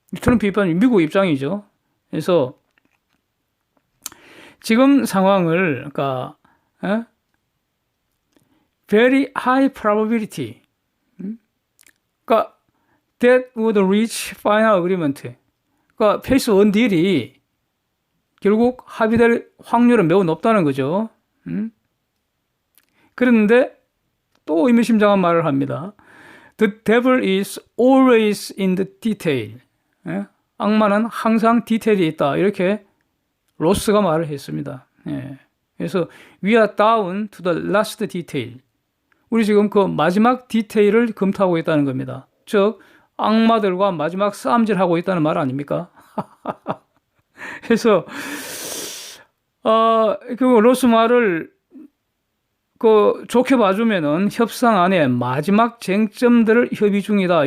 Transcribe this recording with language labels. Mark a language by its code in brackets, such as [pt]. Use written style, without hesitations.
[ko] 트럼프 입장이 미국 입장이죠. 그래서 지금 상황을 그러니까 [en] very high probability [ko] 그러니까 [en] that would reach final agreement [ko] 그러니까 페이스 1 딜이 결국 합의될 확률은 매우 높다는 거죠. 그런데 또 의미심장한 말을 합니다. [en] The devil is always in the detail. [ko] 악마는 항상 디테일이 있다. 이렇게 로스가 말을 했습니다. 그래서 [en] we are down to the last detail. [ko] 우리 지금 그 마지막 디테일을 검토하고 있다는 겁니다. 즉 악마들과 마지막 싸움질하고 있다는 말 아닙니까? 그래서 그 로스 말을 좋게 봐주면은 협상 안에 마지막 쟁점들을 협의 중이다.